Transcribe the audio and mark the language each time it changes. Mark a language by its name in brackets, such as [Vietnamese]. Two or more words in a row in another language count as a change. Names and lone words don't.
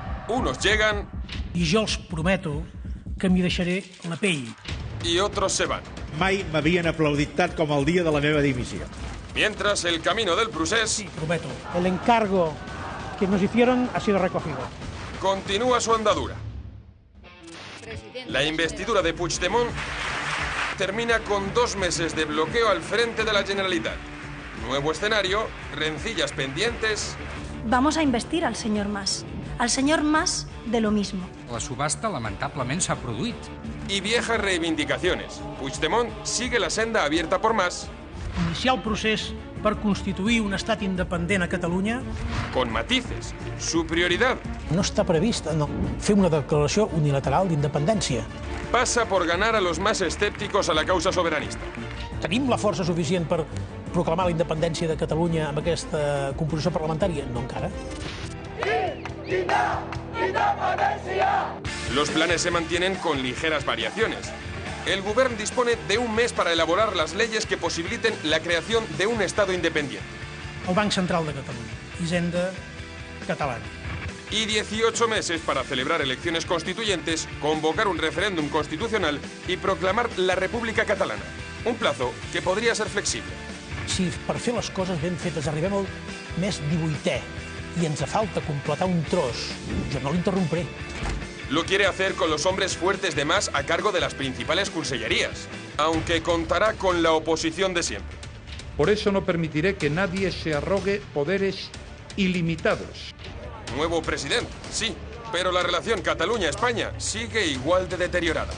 [Spanish] Unos llegan [Catalan] i jo els prometo que m'hi deixaré la pell. [Spanish] y otros se van. [Catalan] Mai m'havien aplaudit tant com el dia de la meva dimissió. [Spanish] Mientras el camino del procés Sí, prometo. El encargo que nos hicieron ha sido recogido. continúa su andadura. La investidura de Puigdemont termina con 2 meses de bloqueo al frente de la Generalitat. Nuevo escenario, rencillas pendientes. Vamos a investir al señor Mas. Al señor Mas de lo mismo. [Catalan] La subhasta lamentablement s'ha produït. [Spanish] Y viejas reivindicaciones. Puigdemont sigue la senda abierta por Mas, [Catalan] Iniciar el procés per constituir un estat independent a Catalunya [Spanish] con matices. Su prioridad [Catalan] no està previst fer una declaració unilateral d'independència. [Spanish] pasa por ganar a los más escépticos a la causa soberanista. [Catalan] Tenim la força suficient per proclamar la independència de Catalunya amb aquesta composició parlamentària? No encara. [Spanish] Los planes se mantienen con ligeras variaciones. El Govern dispone de 1 mes para elaborar las leyes que posibiliten la creación de un Estado independiente. [Catalan] El Banc Central de Catalunya, Hisenda catalana. [Spanish] Y 18 meses para celebrar elecciones constituyentes, convocar un referéndum constitucional y proclamar la República Catalana. Un plazo que podría ser flexible. [Catalan] Si per fer les coses ben fetes arribem al mes 18è i ens falta completar un tros, jo no l'interrompré. [Spanish] Lo quiere hacer con los hombres fuertes de Mas a cargo de las principales consellerías, aunque contará con la oposición de siempre. Por eso no permitiré que nadie se arrogue poderes ilimitados. Nuevo presidente, sí, pero la relación Cataluña-España sigue igual de deteriorada.